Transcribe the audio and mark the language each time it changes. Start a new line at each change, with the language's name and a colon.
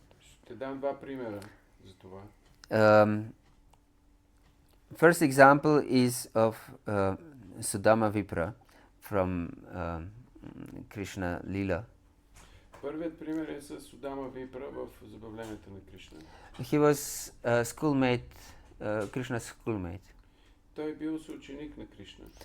Bulgarian: Ще дам два примера за това.
English: First example is of Sudama Vipra from Krishna Lila.
Bulgarian: Първият пример е с Судама Випра в забавленията на Кришна.
English: He was a schoolmate, Krishna's schoolmate.
Bulgarian: Той бил съученик на Кришна.